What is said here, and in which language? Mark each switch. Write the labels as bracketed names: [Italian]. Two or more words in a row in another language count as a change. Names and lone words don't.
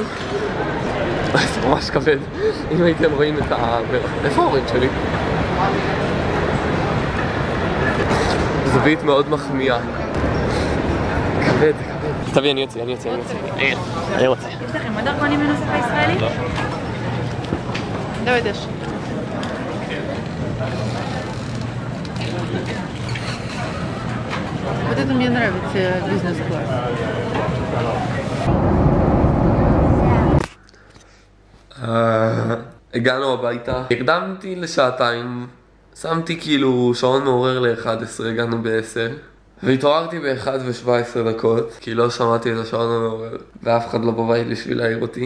[Hebrew] זה ממש כבד, אם הייתם רואים את איפה ההורים שלי? זווית מאוד מחמיאה. כבד. תביא, אני יוצא. אני רוצה. יש לכם עוד דרכונים בנוסף הישראלי? לא. [Russian] Давай, Даш. Вот это мне нравится, бизнес-класс. [Hebrew] הגענו הביתה, הקדמתי לשעתיים, שמתי כאילו שעון מעורר ל-11, הגענו ב-10 והתעוררתי ב-1:17, כי לא שמעתי את השעון המעורר ואף אחד לא בבית בשביל להעיר אותי.